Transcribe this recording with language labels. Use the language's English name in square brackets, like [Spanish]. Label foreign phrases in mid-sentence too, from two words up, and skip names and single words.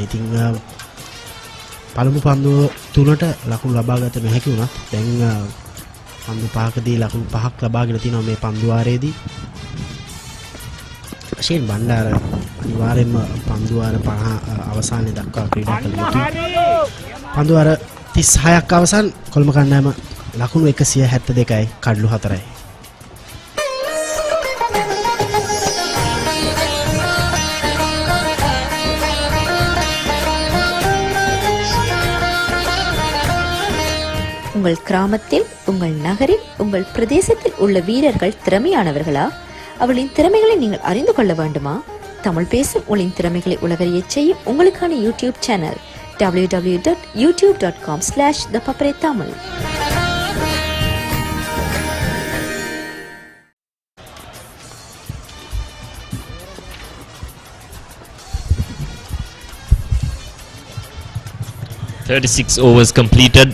[Sinhala] ඉතින් පළමු පන්දුව තුනට ලකුණු ලබාගත නොහැකි වුණත් දැන් පන්දු පහකදී ලකුණු 5ක් ලබාගෙන තිනවා මේ පන්දුවාරයේදී. අෂේන් බණ්ඩාර අනිවාර්යයෙන්ම පන්දුවාර 50 අවසානයේ දක්වා ක්‍රීඩා කළ යුතුයි. පන්දුවාර 36ක් අවසන් කොළඹ කණ්ඩායම ලකුණු 172යි කඩලු 4යි. [Tamil] உங்கள் கிராமத்தில், உங்கள் நகரில், உங்கள் பிரதேசத்தில் உள்ள வீரர்கள் திறமையானவர்களா? அவளின் திறமைகளை நீங்கள் அறிந்து கொள்ள வேண்டுமா? தமிழ் பேசும் உங்களின் திறமைகளை உலகறியச் செய்யும் உங்களுக்கான [English] YouTube channel [Tamil] www.youtube.com/thepaparetamil. [English] overs completed.